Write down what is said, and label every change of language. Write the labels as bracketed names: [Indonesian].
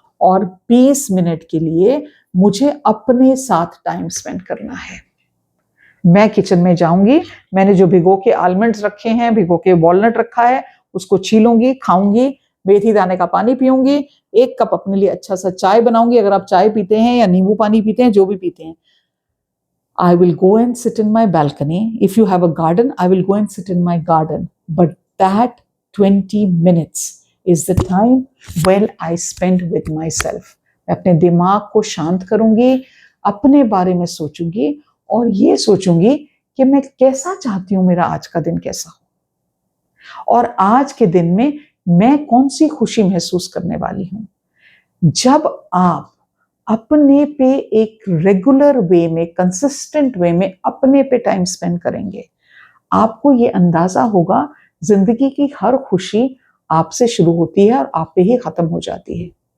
[Hindi] और 20 मिनट के लिए मुझे अपने साथ टाइम स्पेंड करना है। मैं किचन में जाऊंगी, मैंने जो भिगो के आलमंड्स रखे हैं, भिगो के वॉलनट रखा है, उसको छीलूंगी, खाऊंगी, मेथी दाने का पानी पीऊंगी, 1 कप अपने लिए अच्छा सा चाय बनाऊंगी, अगर आप चाय पीते हैं या नींबू पानी पीते हैं, जो भी पीते हैं। [English] I will go and sit in my balcony. If you have a garden, I will go and sit in my garden. But that 20 minutes is the time when I spend with myself. [Hindi] मैं अपने दिमाग को शांत करूंगी, अपने बारे में सोचूंगी और ये सोचूंगी कि मैं कैसा चाहती हूं मेरा आज का दिन कैसा हो, और आज के दिन में मैं कौन सी खुशी महसूस करने वाली हूं। जब आप अपने पे एक रेगुलर वे में, कंसिस्टेंट वे में अपने पे टाइम स्पेंड करेंगे, आपको ये अंदाजा होगा जिंदगी की हर खुशी आपसे शुरू होती है और आप पे ही खत्म हो जाती है।